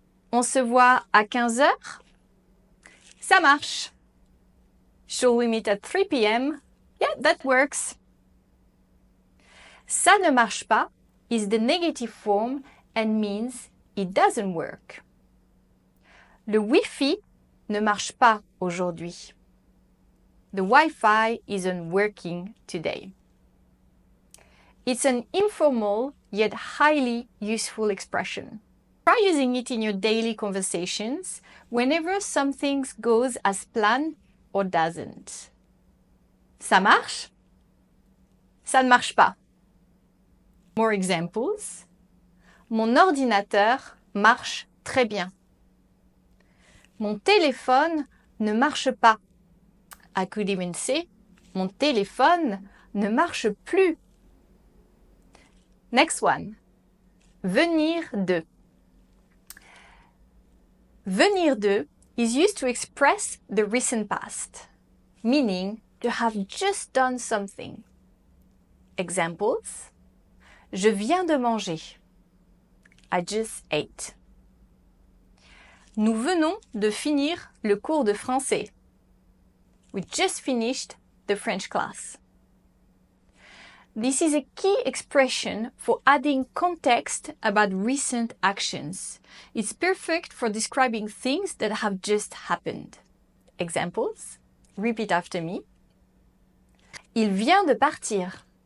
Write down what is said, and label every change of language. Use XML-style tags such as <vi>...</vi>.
<fr>On se voit à 15 heures? Ça marche.</fr> <en>Shall we meet at 3 p.m.? Yeah, that works.</en> <fr>Ça ne marche pas</fr> <en>is the negative form and means it doesn't work.</en> <fr>Le Wi-Fi ne marche pas aujourd'hui.</fr> <en>The Wi-Fi isn't working today. It's an informal yet highly useful expression. Try using it in your daily conversations whenever something goes as planned or doesn't.</en> <fr>Ça marche? Ça ne marche pas.</fr> <en>More examples.</en> <fr>Mon ordinateur marche très bien. Mon téléphone ne marche pas.</fr> <en>I could even say,</en> <fr>mon téléphone ne marche plus.</fr> <en>Next one.</en> <fr>Venir de. Venir de</fr> <en>is used to express the recent past, meaning to have just done something. Examples.</en> <fr>Je viens de manger.</fr> <en>I just ate.</en> <fr>Nous venons de finir le cours de français.</fr> <en>We just finished the French class. This is a key expression for adding context about recent actions. It's perfect for describing things that have just happened. Examples. Repeat after me.</en> <fr>Il vient de partir.</fr>